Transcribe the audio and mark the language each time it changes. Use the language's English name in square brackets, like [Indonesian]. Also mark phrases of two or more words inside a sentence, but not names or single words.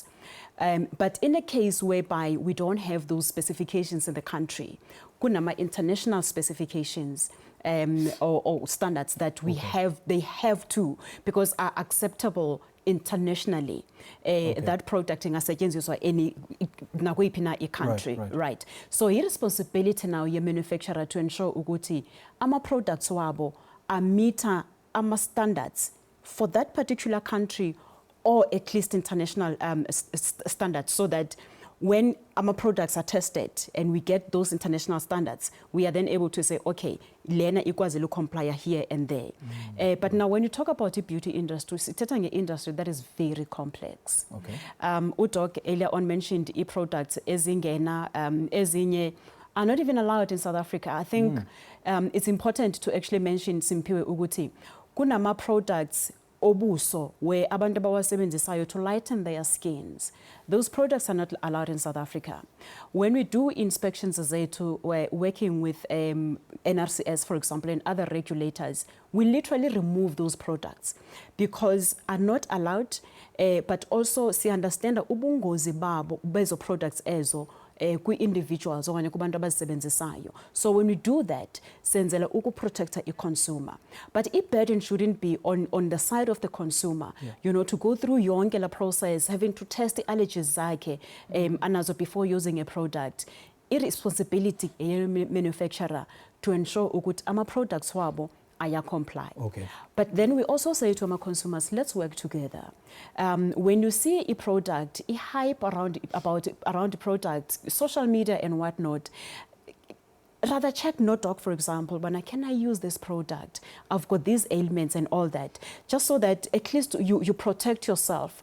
[English] But in a case whereby we don't have those specifications in the country, kunama international specifications or standards that we have, they have to, because are acceptable internationally. That product ingasetshenziswa any nakwiphi a country, right? So irresponsibility now your manufacturer to ensure [Zulu] ukuthi ama [English] products [Zulu] wabo amita ama [English] standards for that particular country, or at least international standards, so that when our products are tested and we get those international standards, we are then able to say, okay, [Zulu] lena ikwazi lu [English] comply here and there. But now when you talk about the beauty industry, it's an industry that is very complex. Okay. Udok earlier on mentioned e-products [Zulu] ezingena, ezinye [English] are not even allowed in South Africa. I think it's important to actually mention Simpiwe Uguti. Kunama products obuso where [Zulu] abantu bawasebenzisayo [English] to lighten their skins. Those products are not allowed in South Africa. When we do inspections zethu, we're working with NRCS, for example, and other regulators, we literally remove those products because are not allowed, but also si understand [Zulu] ubungozi babo bezo [English] products ezo individuals [Zulu] okanye kubantu abazisebenzisayo. [English] So when we do that, [Zulu] senzela ukuprotecta i-consumer. [English] But i-burden shouldn't be on the side of the consumer, to go through [Zulu] yonke la [English] process, having to test the allergies [Zulu] zakhe anazo [English] before using a product. Irresponsibility manufacturer to ensure [Zulu] ukuthi ama [English] products [Zulu] wabo aya [English] comply. Okay. But then we also say to our consumers, let's work together. When you see a product, a hype around the product, social media and whatnot, rather check NODOC, for example, when can I use this product? I've got these ailments and all that, just so that at least you protect yourself.